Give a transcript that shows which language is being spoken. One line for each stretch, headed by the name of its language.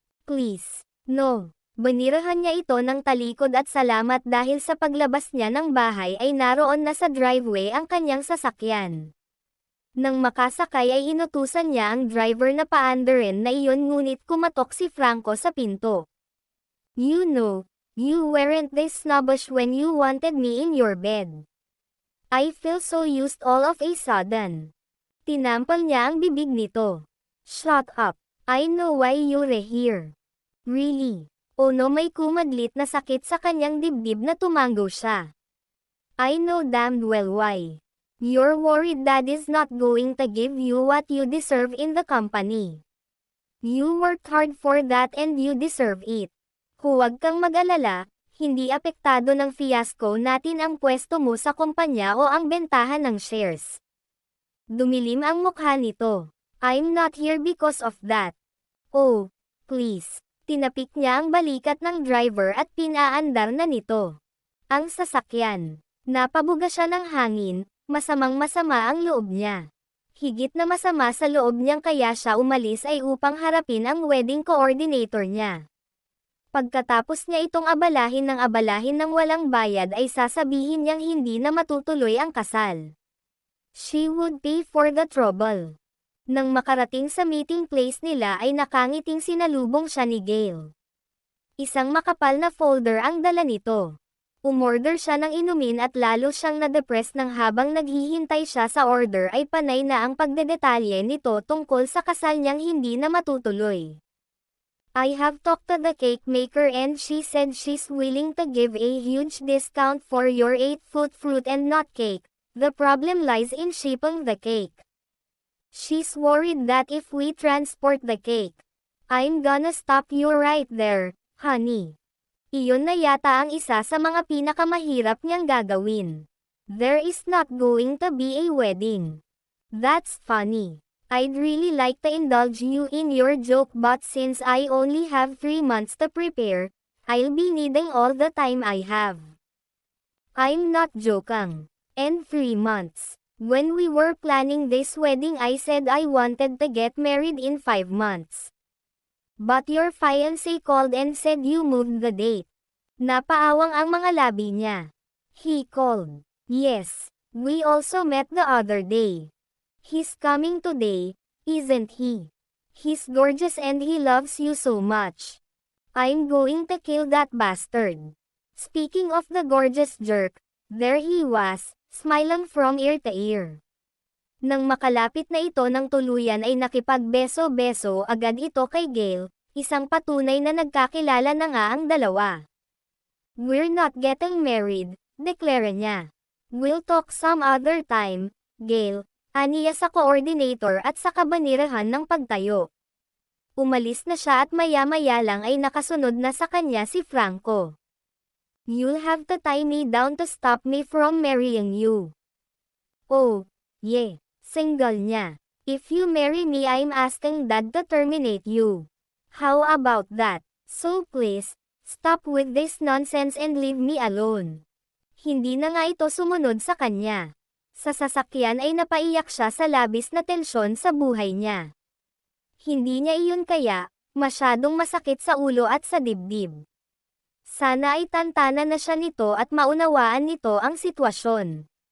English: Please, no.
Filipino: Banirahan niya ito ng talikod at salamat dahil sa paglabas niya ng bahay ay naroon na sa driveway ang kanyang sasakyan. Nang makasakay ay inutusan niya ang driver na paandarin na iyon ngunit kumatok si Franco sa pinto.
English: You know, you weren't this snobbish when you wanted me in your bed. I feel so used all of a sudden.
Filipino: Tinampal niya ang bibig nito.
English: Shut up. I know why you're here. Really?
Filipino: O no, may kumadlit na sakit sa kanyang dibdib na tumango siya.
English: I know damned well why. You're worried Dad is not going to give you what you deserve in the company. You worked hard for that and you deserve it.
Filipino: Huwag kang mag-alala, hindi apektado ng fiasco natin ang pwesto mo sa kumpanya o ang bentahan ng shares. Dumilim ang mukha nito.
English: I'm not here because of that. Oh, please.
Filipino: Tinapik niya ang balikat ng driver at pinaandar na nito. Ang sasakyan. Napabuga siya ng hangin, masamang-masama ang loob niya. Higit na masama sa loob niyang kaya siya umalis ay upang harapin ang wedding coordinator niya. Pagkatapos niya itong abalahin ng walang bayad ay sasabihin niyang hindi na matutuloy ang kasal.
English: She would pay for the trouble.
Filipino: Nang makarating sa meeting place nila ay nakangiting sinalubong siya ni Gail. Isang makapal na folder ang dala nito. Umorder siya ng inumin at lalo siyang na-depress nang habang naghihintay siya sa order ay panay na ang pagdedetalye nito tungkol sa kasal niyang hindi na matutuloy.
English: I have talked to the cake maker and she said she's willing to give a huge discount for your 8-foot fruit and nut cake. The problem lies in shipping the cake. She's worried that if we transport the cake, I'm gonna stop you right there, honey.
Filipino: Iyon na yata ang isa sa mga pinakamahirap niyang gagawin.
English: There is not going to be a wedding. That's funny. I'd really like to indulge you in your joke, but since I only have 3 months to prepare, I'll be needing all the time I have. I'm not joking. And 3 months. When we were planning this wedding, I said I wanted to get married in 5 months. But your fiancé called and said you moved the date.
Filipino: Napaawang ang mga labi niya.
English: He called. Yes. We also met the other day. He's coming today, isn't he? He's gorgeous and he loves you so much. I'm going to kill that bastard. Speaking of the gorgeous jerk, there he was, smiling from ear to ear.
Filipino: Nang makalapit na ito ng tuluyan ay nakipagbeso-beso agad ito kay Gail, isang patunay na nagkakilala na nga ang dalawa.
English: We're not getting married,
Filipino: deklara niya.
English: We'll talk some other time, Gail,
Filipino: aniya sa coordinator at sa kabanirahan ng pagtayo. Umalis na siya at maya-maya lang ay nakasunod na sa kanya si Franco.
English: You'll have to tie me down to stop me from marrying you. Oh, yeah,
Filipino: single niya.
English: If you marry me, I'm asking Dad to terminate you. How about that? So please, stop with this nonsense and leave me alone.
Filipino: Hindi na nga ito sumunod sa kanya. Sa sasakyan ay napaiyak siya sa labis na tensyon sa buhay niya. Hindi niya iyon kaya, masyadong masakit sa ulo at sa dibdib. Sana ay tantanan na siya nito at maunawaan nito ang sitwasyon.